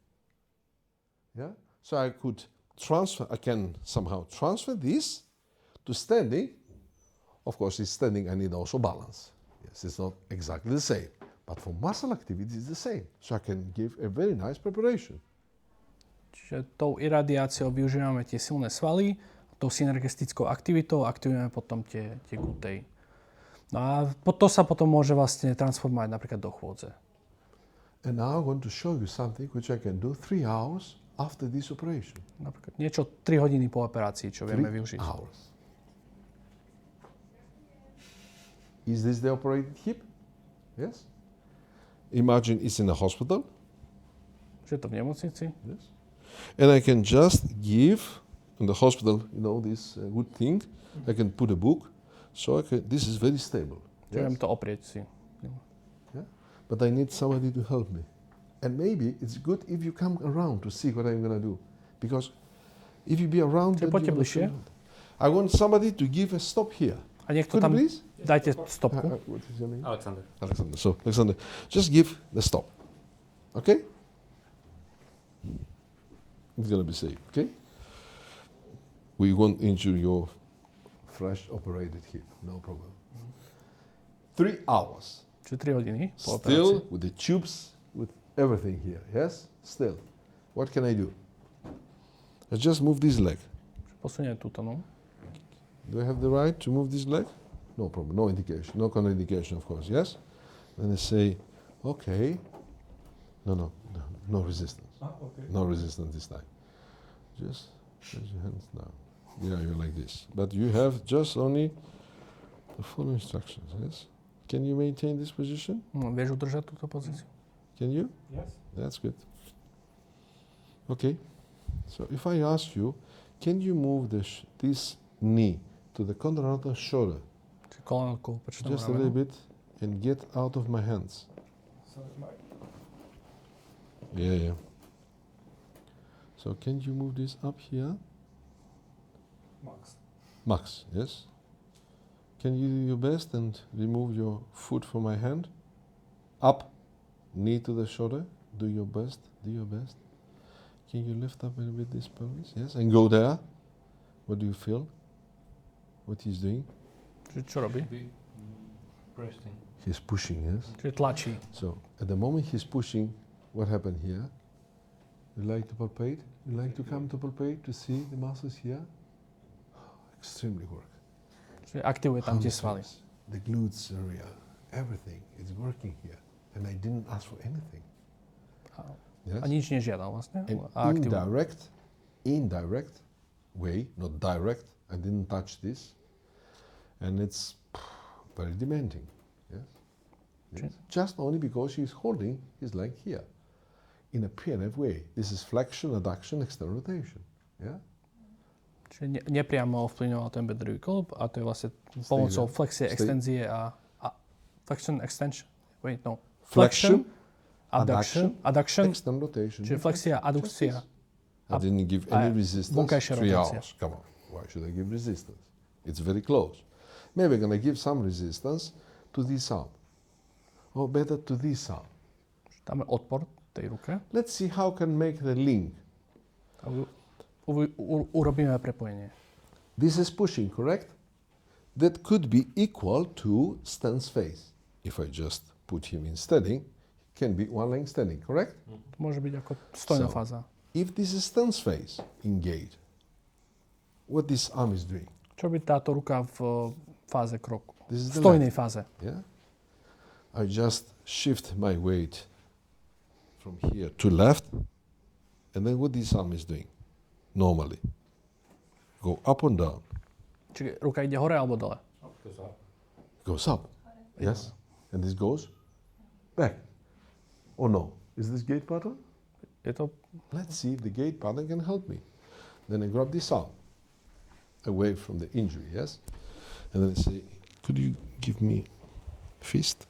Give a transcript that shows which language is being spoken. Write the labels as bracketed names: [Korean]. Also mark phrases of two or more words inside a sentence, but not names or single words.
[English] Yeah? So I can somehow transfer this to standing. Of course, in standing I need also balance. Yes, it's not exactly the same. But for muscle activity it's the same. So I can give a very nice preparation. [Slovak] Čiže tou iradiáciou využívame tie silné svaly, tou synergistickou aktivitou aktivujeme potom tie gutej. No a to sa potom môže vlastne transformovať napríklad do chôdze. [English] And now I'm going to show you something which I can do 3 hours after this operation. [Slovak] Napríklad niečo 3 hodiny po operácii, čo vieme [English] 3 [Slovak] využiť. [English] hours. Is this the operated hip? Yes. Imagine it's in a hospital. [Slovak] Že je to v nemocnici. [English] Yes. And I can just give in the hospital, this good thing. I can put a book. So this is very stable. [Slovak] Čiže viem to oprieť si. [English] Yeah? But I need somebody to help me. And maybe it's good if you come around to see what I'm going to do. Because if you be around, [Slovak] Čiže poďte bližšie. [English] I want somebody to give a stop here. [Slovak] A niekto [English] Could [Slovak] tam, [English] you please? [Slovak] dajte stopku. [English] What is your name? Alexander. Alexander. So, Alexander, just give the stop. Okay? It's going to be safe, okay? We won't injure your fresh operated hip, no problem. 3 hours. [Slovak] Čiže 3 hodiny po operácii. [English] Still with the tubes, with everything here, yes? Still. What can I do? I just move this leg. [Slovak] Posuniem túto, no. [English] Do I have the right to move this leg? No problem, no indication, no contraindication, of course, yes? Then I say, okay. No resistance. Okay. No resistance this time. Just raise your hands down. Yeah, you're like this. But you have just only to follow instructions, yes? Can you maintain this position? [Slovak] Vieš udržať túto pozíciu? [English] Can you? Yes. That's good. Okay. So if I ask you, can you move this knee to the contralateral shoulder [Slovak] Čiže koleno k opačnému [English] just a little [Slovak] ramenu. [English] bit and get out of my hands? So my Yeah. So can you move this up here? max. Max, yes? Can you do your best and remove your foot from my hand? Up, knee to the shoulder. Do your best, Can you lift up a little bit this pelvis? Yes, and go there. What do you feel? What he's doing? [Slovak] Čiže čo robí? [English] Pressing. He's pushing, yes? [Slovak] Čiže tlačí. [English] So, at the moment he's pushing, what happened here? You like to palpate? You like to come to palpate to see the muscles here? Extremely work. [Slovak] Čiže aktivuje tam tie svaly. [English] Hamstrings, the glutes area, everything is working here. And I didn't ask for anything. Yes? [Slovak] A nič nežiadal vlastne. [English] And [Slovak] A aktivuje. [English] indirect way, not direct, I didn't touch this. And it's very demanding. Yes? Yes? Just only because he's holding his leg here. In a PNF way. This is flexion, adduction, external rotation. Yeah? [Slovak] Čiže nepriamo ovplyvňoval ten bedrový klb a to je vlastne pomocou flexie, extenzie a [English] flexion, extension. Wait, no. Flexion, adduction, external rotation. [Slovak] čiže flexia, adukcia. [English] I didn't give any resistance. [Slovak] vonkajšia [English] 3 [Slovak] rotácia. [English] hours. Come on. Why should I give resistance? It's very close. Maybe I'm going to give some resistance to this arm. Or better to this arm. [Slovak] Tam je odpor tej ruke. [English] Let's see how can make the link. [Slovak] A urobíme prepojenie. [English] This is pushing, correct? That could be equal to stance phase. If I just put him in standing, it can be one leg standing, correct? [Slovak] To môže byť ako stojná [English] So, [Slovak] fáza. [English] If this is stance phase, engage. What this arm is doing? [Slovak] Čo by táto ruka v fáze kroku? [English] This is [Slovak] V [English] the [Slovak] stojnej [English] left. [Slovak] fáze. [English] Yeah? I just shift my weight from here to left, and then what this arm is doing? Normally. Go up and down. [Slovak] Čiže ruka ide hore alebo dole? [English] Up goes up. Goes up. Yes? And this goes back. Or no? Is this gate pattern? [Slovak] Je to, [English] Let's see if the gate pattern can help me. Then I grab this arm away from the injury, yes? And then I say, could you give me fist?